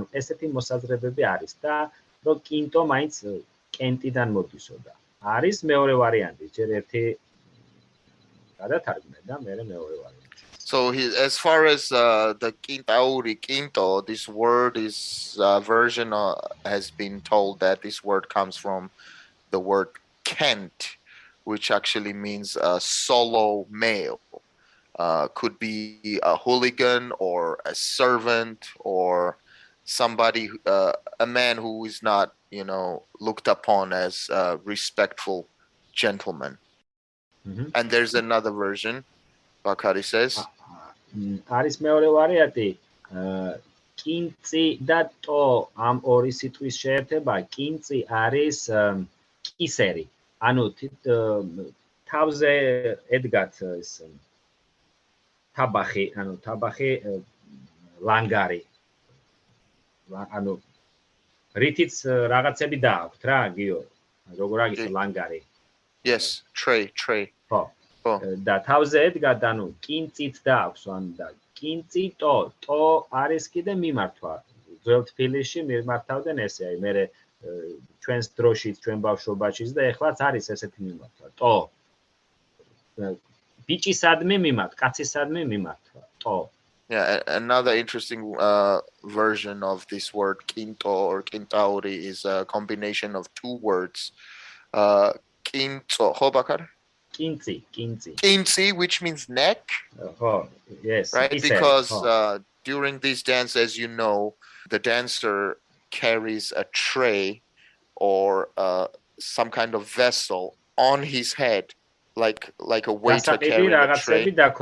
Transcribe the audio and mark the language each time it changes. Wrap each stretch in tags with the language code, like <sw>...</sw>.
<ka>ანუ ესეთი მოსაზრებები არის და რომ კინტო მაინც კენტიდან მოდისოდა. არის მეორე ვარიანტი, ჯერ ერთი გადათარგმნე და მე მეორე ვარიანტი.</ka> <en>So as far as the quinto, this word is version has been told that this word comes from the word Kent, which actually means a solo male. Could be a hooligan or a servant or somebody, a man who is not, looked upon as a respectful gentleman. Mm-hmm. And there's another version, Bakari says.</en> <ka>არის მეორე ვარიანტი, კინცი და ტო ამ ორი სიტყვის შეერთება, კინცი არის კისერი. ანუ თავზე ედგათ ეს თაბახი, ანუ თაბახი ლანგარი. ანუ რითიც რაღაცები დააქვთ რა, გიო. როგორ აგიხო ლანგარი?</ka> <en>Yes, tray.</en> <ka>ხო. და თავზე ედგათ, ანუ კინცით დააქვს, ანუ და კინცი ტო არის კიდე მიმართვა. ძველ თბილისში მიმართავდნენ ესე, აი მე ჩვენს დროშიც, ჩვენ ბავშვობაშიც და ეხლაც არის ესეთი მიმართვა. ტო. ბიჭისადმი მიმართ, კაცისადმი მიმართვა. ტო.</ka> <en>Yeah, another interesting version of this word quinto or quintauri is a combination of two words. Quinto, ho Bakar? Quinci, which means neck. Yes. Right, because during this dance, as you know, the dancer carries a tray or some kind of vessel on his head, like a waiter carrying a tray.</en>